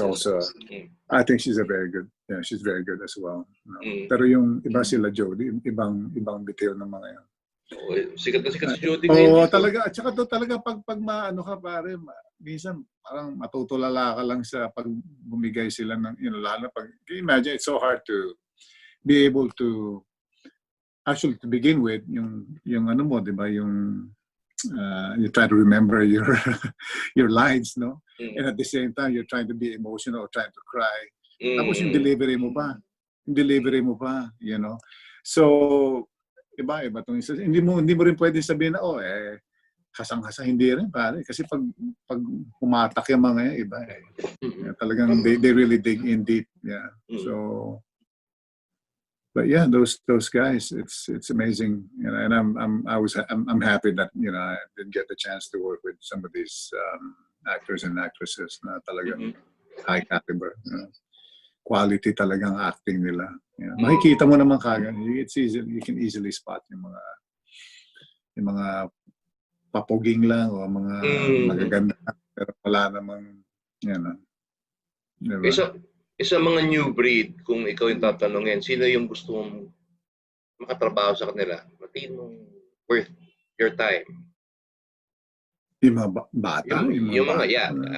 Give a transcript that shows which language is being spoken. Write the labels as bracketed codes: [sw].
[en] also, I think she's a very good, yeah, she's very good as well. You know? [tl] Pero yung iba sila Jody, ibang bitiw ng mga yan. Sikat na sikat si Jody ngayon. Talaga, at saka to talaga pag maano ka pare, minsan parang matutulala ka lang sa pag bumigay sila ng, [en] you know, lalo pag, can you imagine, it's so hard to be able to, actually to begin with, [tl] yung ano mo, di ba, yung, [en] you try to remember your lines, no? And at the same time, you're trying to be emotional or trying to cry. [tl] Tapos yung delivery mo pa, [en] you know? [tl] So, iba itong isa. Hindi mo rin pwede sabihin na, kasang-kasa, hindi rin pare. Kasi pag humatak yung mga yan, iba Yeah, talagang [en] they really dig in deep. [tl] Yeah. [en] So, but yeah, those guys, it's amazing. You know, and I'm happy that, you know, I did get the chance to work with some of these actors and actresses [tl] na talagang [en] high caliber. You know. Quality [tl] talagang [en] acting [tl] nila. [en] You know. [tl] Makikita mo naman kagad. [en] You can easily spot [tl] yung mga papuging lang o mga magaganda. Pero wala namang, you know. Diba? Isa mga new breed, kung ikaw yung tatanungin, sino yung gusto mong makatrabaho sa kanila? Matiin mong [en] worth your time. [tl] Yung mga bata? Yung mga, yeah.